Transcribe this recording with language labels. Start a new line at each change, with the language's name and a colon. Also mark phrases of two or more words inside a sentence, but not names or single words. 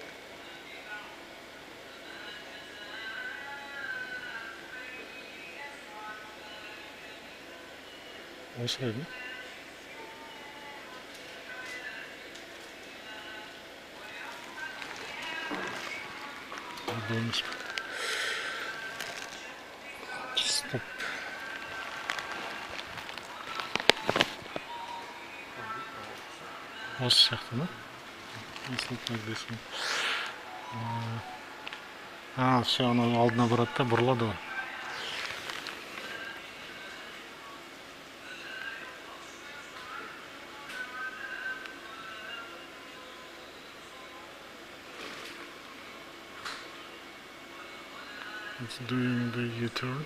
English: Osaydı. Bonus. Stop.
Kazakh: Осы сияқты ма?
English: It's not like this one.
Kazakh: Все, оно алдына барады да, бұрылады ғой.
English: It's doing the U-turn.